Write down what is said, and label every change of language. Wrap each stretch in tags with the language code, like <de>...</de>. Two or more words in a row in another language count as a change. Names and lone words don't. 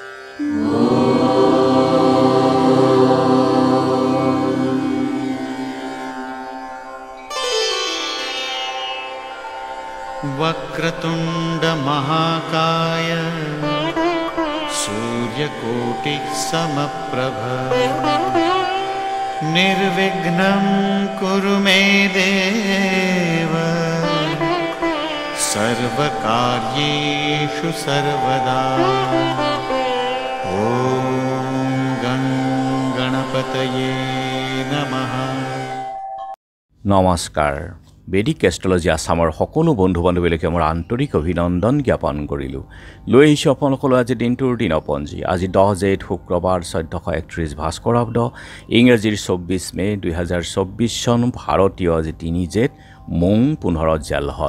<sa>वक्रतुंड महाकाय सूर्यकोटि समप्रभ निर्विघ्नं कुरु मे देव सर्वकार्येषु सर्वदा। ओम गणपतये नमः।</sa> <as>नमस्कार। বেদিক এষ্ট্ৰলজি আসামৰ সকলো বন্ধু বান্ধৱীলৈকে মোৰ আন্তৰিক অভিনন্দন জ্ঞাপন কৰিলোঁ। লৈ আহিছোঁ আপোনালোকলৈ আজি দিনটোৰ দিনপঞ্জী। আজি 10 জেঠ শুক্ৰবাৰ 1431 ভাস্কৰাব্দ ইংৰাজীৰ 24 মে 2024 চন ভাৰতীয় আজি 3 জেঠ মোং 15 জেলহদ।</as>